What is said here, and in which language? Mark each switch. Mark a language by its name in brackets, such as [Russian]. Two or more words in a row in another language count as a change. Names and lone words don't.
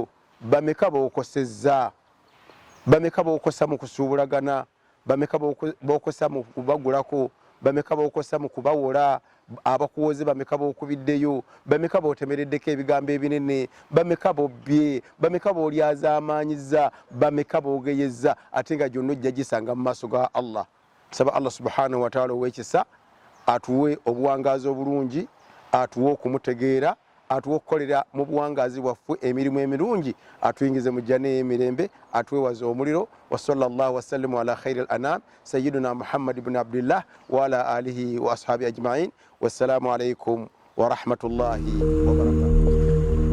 [Ganda] Bameka bookosezza, bameka bookosa mu kusuubulagana, bameka bookosa mu kubagulako, bameka bookosa mu kubawola, abakuwoze bameka bookubiddeyo, bameka bootemereddeko ebigambo ebinene, bameka bobbye, bameka boolyazaamaanyizza, bameka boogeyezza, ate nga gyonna ojja gisanga mu maaso ga Allah. Saba Allah [Arabic] سبحانه وتعالى [Ganda] ow'ekisa atuwe obuwangaazi obulungi, atuwe okumutegeera, atuwe okukolera mu buwangaazi bwaffe emirimu emirungi, atuyingize mu jjanna ey'emirembe, atwewaze omuliro. [Arabic] وصلى الله وسلم على خير الأنام سيدنا محمد ابن عبد الله وعلى آله وأصحاب أجمعين. والسلام عليكم ورحمة الله وبركاته.